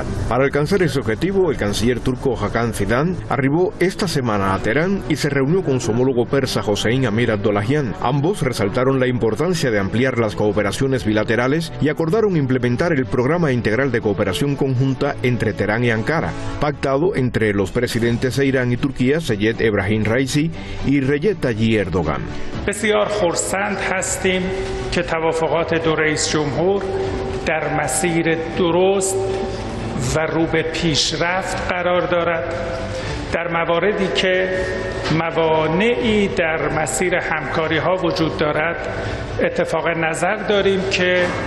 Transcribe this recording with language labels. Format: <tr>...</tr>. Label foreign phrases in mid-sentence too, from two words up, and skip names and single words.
<es>Para alcanzar ese objetivo, el canciller turco Hakan Fidan arribó esta semana a Teherán y se reunió con su homólogo persa Hossein Amir Abdollahian. Ambos resaltaron la importancia de ampliar las cooperaciones bilaterales y acordaron implementar el Programa Integral de Cooperación Conjunta entre Teherán y Ankara, pactado entre los presidentes de Irán y Turquía, Seyed Ebrahim Raisi y Recep Tayyip Erdogan.</es> <fa>بسیار خرسند هستیم که توافقات دو رئیس جمهور در مسیر درست و رو به پیشرفت قرار دارد. در مواردی که موانعی در مسیر همکاری ها وجود دارد اتفاق نظر داریم که</fa>